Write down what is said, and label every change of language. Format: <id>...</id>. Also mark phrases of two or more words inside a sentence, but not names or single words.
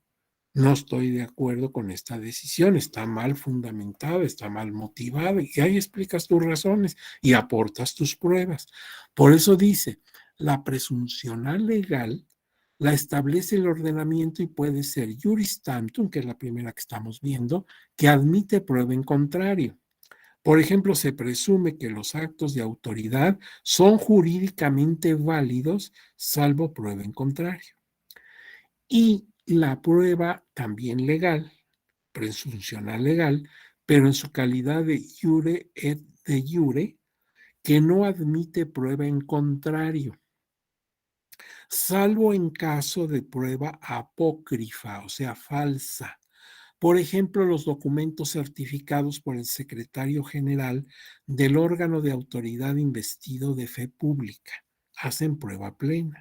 <es>No estoy de acuerdo con esta decisión, está mal fundamentada, está mal motivada, y ahí explicas tus razones y aportas tus pruebas. Por eso dice, la presunción legal la establece el ordenamiento y puede ser</es> <la>juris tantum,</la> <es>que es la primera que estamos viendo, que admite prueba en contrario. Por ejemplo, se presume que los actos de autoridad son jurídicamente válidos, salvo prueba en contrario. Y la prueba también legal, presuncional legal, pero en su calidad</es> <la>de jure et de jure,</la> <es>que no admite prueba en contrario, salvo en caso de prueba apócrifa, o sea, falsa. Por ejemplo, los documentos certificados por el secretario general del órgano de autoridad investido de fe pública hacen prueba plena.</es>